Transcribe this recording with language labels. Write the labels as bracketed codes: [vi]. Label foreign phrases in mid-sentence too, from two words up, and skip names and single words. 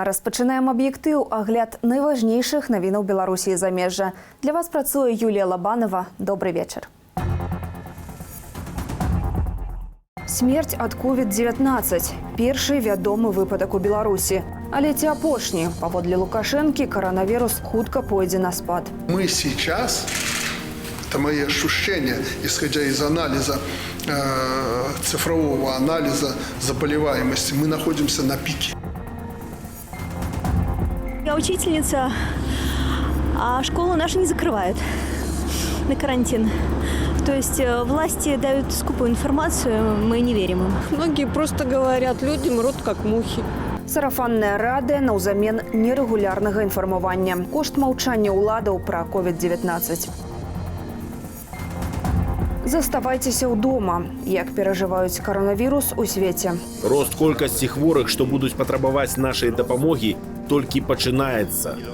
[be] Распачынаем аб'ектыў, агляд найважнейшых навінаў Беларусі і замежжа. Для вас працуе Юлія Лабанова. [ru] Добрый вечер. [be] Смерць ад COVID-19. Першы вядомы выпадак у Беларусі. Але ці апошні? Паводле Лукашэнкі, коронавирус хутка пойдзе на спад. [ru] Мы сейчас, это мои ощущения, исходя из анализа, цифрового анализа заболеваемости, мы находимся на пике. Я учительница, а школу нашу не закрывают на карантин. То есть власти дают скупую информацию, мы не верим им. Многие просто говорят, люди мрут как мухи. [be] Сарафанная радыё наўзамен нерэгулярнага інфармавання. Кошт маўчання ўладаў пра COVID-19. Заставайцеся дома. Як перажываюць коронавірус у свеце. Рост колькасці хворых, што будуць патрабаваць нашай дапамогі, толькі пачынаецца.